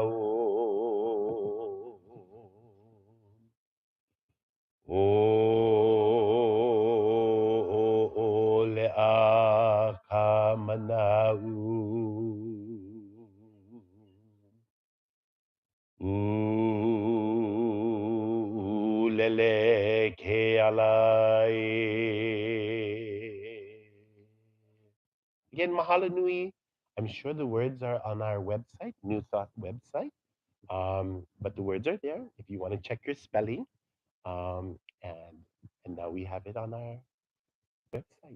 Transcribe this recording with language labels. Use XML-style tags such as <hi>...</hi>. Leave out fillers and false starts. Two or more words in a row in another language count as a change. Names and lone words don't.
<haw>ʻOʻoleʻa ka mana'u ʻUlele ke ala Again, mahalo nui.</haw> <en>I'm sure the words are on our website, New Thought website. But the words are there if you want to check your spelling. Um, and and now we have it on our website.</en>